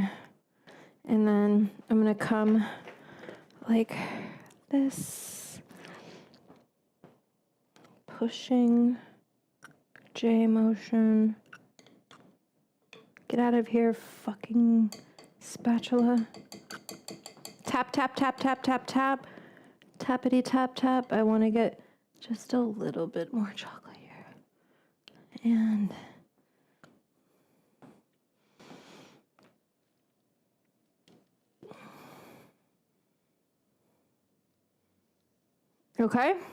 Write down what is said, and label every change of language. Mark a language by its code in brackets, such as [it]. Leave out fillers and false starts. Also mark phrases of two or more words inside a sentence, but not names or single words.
[en] And then I'm gonna come like this, pushing J motion. Get out of here, fucking spatula. Tap, tap, tap, tap, tap, tap. Tappity tap, tap. I want to get just a little bit more chocolate here. And okay.